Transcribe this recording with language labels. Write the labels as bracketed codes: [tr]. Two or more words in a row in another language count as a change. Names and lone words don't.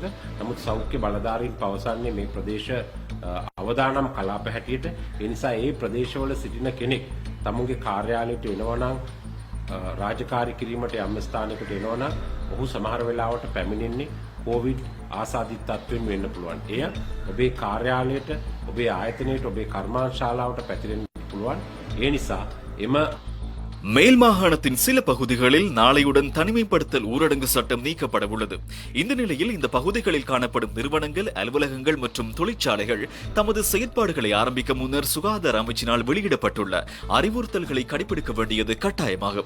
[si] නමුත් සෞඛ්‍ය බලධාරීන් පවසන්නේ මේ ප්‍රදේශ අවදානම් කලාප හැටියට ඒ නිසා ඒ ප්‍රදේශවල සිටින කෙනෙක් තමුන්ගේ කාර්යාලයට එනවා නම් රාජකාරී කිරීමට යම් ස්ථානයකට එනවා නම් ඔහු සමහර වෙලාවට පැමිණෙන්නේ කොවිඩ් ආසාදිත තත්ත්වෙන් වෙන්න පුළුවන්. එය ඔබේ කාර්යාලයට, ඔබේ ආයතනයට, ඔබේ කර්මාන්තශාලාවට පැතිරෙන්න පුළුවන්. ඒ නිසා එම [ta] மேல் மாகாணத்தின் சில பகுதிகளில் நாளையுடன் தனிமைப்படுத்தல் ஊரடங்கு சட்டம் நீக்கப்பட உள்ளது. இந்த நிலையில் இந்த பகுதிகளில் காணப்படும் நிறுவனங்கள், அலுவலகங்கள் மற்றும் தொழிற்சாலைகள் தமது செயற்பாடுகளை ஆரம்பிக்க முன்னர் சுகாதார அமைச்சினால் வெளியிடப்பட்டுள்ள அறிவுறுத்தல்களை கடைபிடிக்க வேண்டியது கட்டாயமாகும்.